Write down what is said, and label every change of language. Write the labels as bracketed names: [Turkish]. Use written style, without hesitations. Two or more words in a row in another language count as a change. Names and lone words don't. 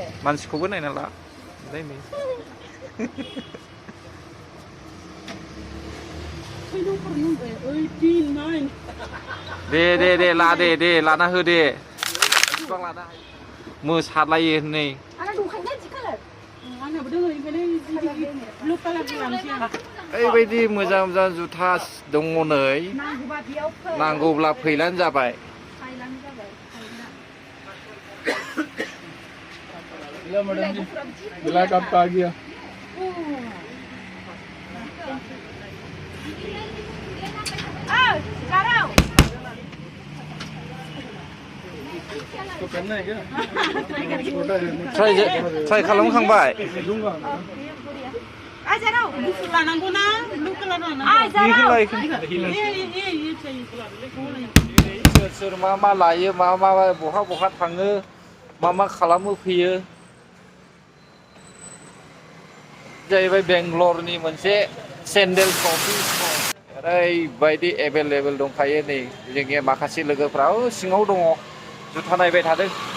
[Bodo] मानसिखौबो नायना ला नै दे ला दे लाना हो दे बिसिबां लानो हायो मोसालायो नै आना दंखायोना जि कालार आंनाबो दङ ओंखायनो ब्लु कालारनि लानोसै आं ओरैबायदि मोजां मोजां जुथा दङ नै नांगौबा बेयाव फै नांगौब्ला फैलानो जाबाय फायलानो जाबाय [Hindi] हेलो मैडम जी ब्लैक आपका आ गया तो करना है क्या छोटा है [Bodo] ट्राइ खालामखांबाय [Hindi] दूंगा आ जा रहा हूं [Bodo] गुफुर लानांगौ ना ब्लु कालार लानांगौ [Hindi] आ जा रहा हूं [Bodo] सोर सोर मा लायो मा बहा थाङो मा खालामो फैयो जाहैबाय बेंगलरनि मोनसे सेन्डेल शपिं ओरैबायदि एभेलेबेल दंखायो नै जोंनि माखासे लोगोफ्रा सिङाव दङ जुथा नायबाय थादों